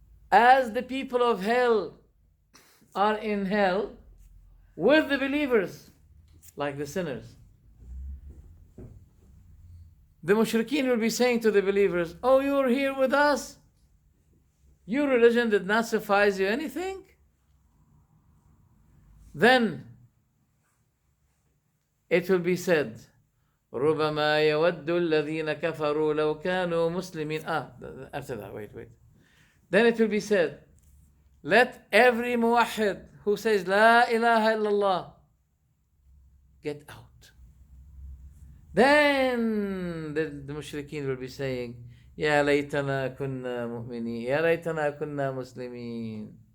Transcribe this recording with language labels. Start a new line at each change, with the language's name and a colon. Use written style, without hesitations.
English: As the people of hell are in hell with the believers, like the sinners, the mushrikeen will be saying to the believers, oh, you're here with us? Your religion did not suffice you anything? Then it will be said,
Arabic: رُبَمَا يَوَدُّ الَّذِينَ كَفَرُوا لَوْ كَانُوا مُسْلِمِينَ.
English: After that, wait. Then it will be said, let every muwahhid who says La ilaha illallah get out. Then the mushrikeen will be saying,
Arabic: Ya laytana kunna mu'minin, Ya laytana kunna muslimin.